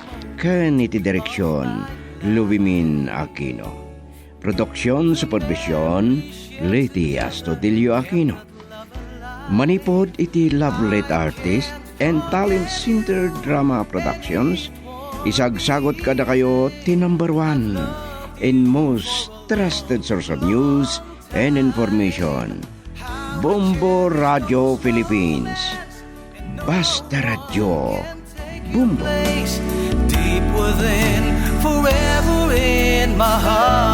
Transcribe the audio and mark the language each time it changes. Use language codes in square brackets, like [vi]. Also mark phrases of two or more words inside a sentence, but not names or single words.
[ilo] Ken iti direksyon Lubimin Aquino. Produksyon, supervisyon Leti Astudillo Aquino. Manipod iti Lovelet Artist and Talent Center Drama Productions. Isagsagot kada kayo ti [en] number 1 and most trusted source of news and information. [ilo] Bombo Radio Philippines. Basta Radio. Bombo. [en] were then, forever in my heart.